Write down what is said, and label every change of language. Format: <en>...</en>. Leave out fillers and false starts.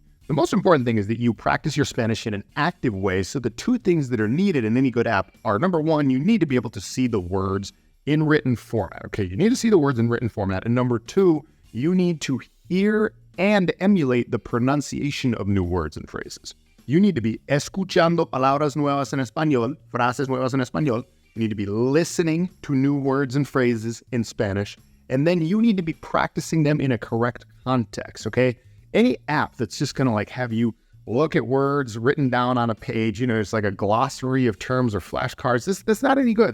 <en>The most important thing is that you practice your Spanish in an active way, so the 2 things that are needed in any good app are, number 1, you need to be able to see the words in written format, okay? You need to see the words in written format. And number 2, you need to hear and emulate the pronunciation of new words and phrases. You need to be</en> <es>escuchando palabras nuevas en español, frases nuevas en español.</es> <en>You need to be listening to new words and phrases in Spanish. And then you need to be practicing them in a correct context, okay? Any app that's just gonna have you look at words written down on a page, it's like a glossary of terms or flashcards. That's not any good.</en>